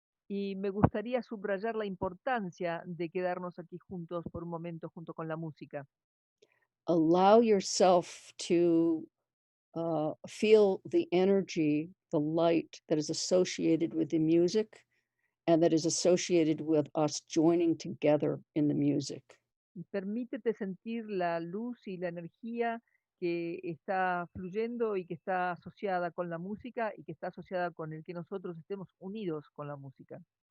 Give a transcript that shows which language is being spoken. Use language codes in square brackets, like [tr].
[es] Y me gustaría subrayar la importancia de quedarnos aquí juntos por un momento junto con la música. [en] Allow yourself to feel the energy, the light that is associated with the music and that is associated with us joining together in the music. [es] Permítete sentir la luz y la energía que está fluyendo y que está asociada con la música y que está asociada con el que nosotros estemos unidos con la música.